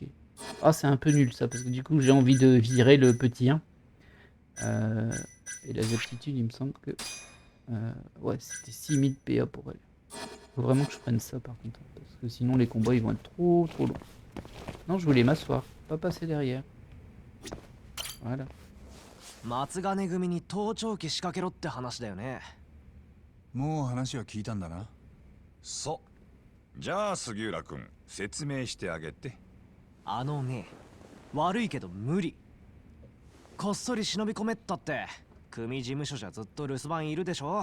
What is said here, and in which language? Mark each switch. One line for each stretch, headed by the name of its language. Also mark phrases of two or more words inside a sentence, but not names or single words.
French: Ah, c'est un peu nul, ça, parce que du coup, j'ai envie de virer le petit 1. Et les aptitudes, il me semble que... ouais, c'était 6000 PA pour elle. Faut vraiment que je prenne ça, par contre. Parce que sinon, les combats, ils vont être trop longs. Non, je voulais m'asseoir. Pas passer derrière. Voilà.
Japanese: 松金組に盗聴器仕掛けろって話だよね。もう話は聞いたんだな。そう。じゃあ杉浦君、説明してあげて。あのね、悪いけど無理。こっそり忍び込めったって、組事務所じゃずっと留守番いるでしょ。